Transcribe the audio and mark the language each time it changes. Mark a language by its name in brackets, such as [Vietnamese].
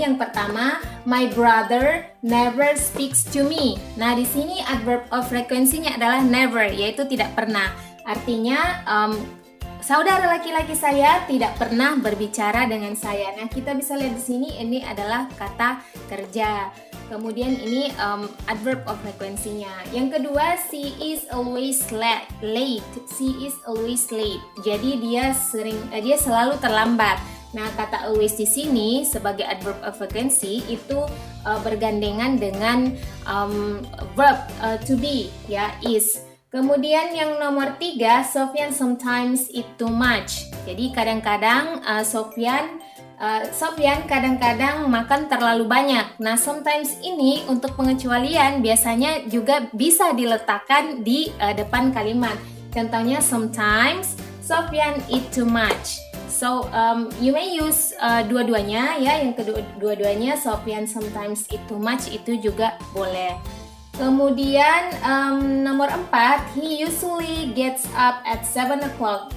[Indonesian] Yang pertama, [English] my brother never speaks to me. [Indonesian] Nah, di sini adverb of frequency-nya adalah never, yaitu tidak pernah. Artinya saudara laki-laki saya tidak pernah berbicara dengan saya. Nah, kita bisa lihat di sini ini adalah kata kerja. Kemudian ini adverb of frequency-nya. Yang kedua, [English] she is always late. She is always late. [Indonesian] Jadi dia selalu terlambat. Nah, kata always di sini sebagai adverb of frequency itu bergandengan dengan verb to be, ya, is. Kemudian yang nomor 3, [English] Sofyan sometimes eat too much. [Indonesian] Jadi kadang-kadang Sofyan kadang-kadang makan terlalu banyak. Nah, sometimes ini untuk pengecualian biasanya juga bisa diletakkan di depan kalimat. Contohnya [English] sometimes Sofyan eat too much. So you may use [Indonesian] dua-duanya, ya. Yang kedua-duanya [English] Sofyan sometimes eat too much [Indonesian] itu juga boleh. Kemudian nomor 4, [English] he usually gets up at 7 o'clock.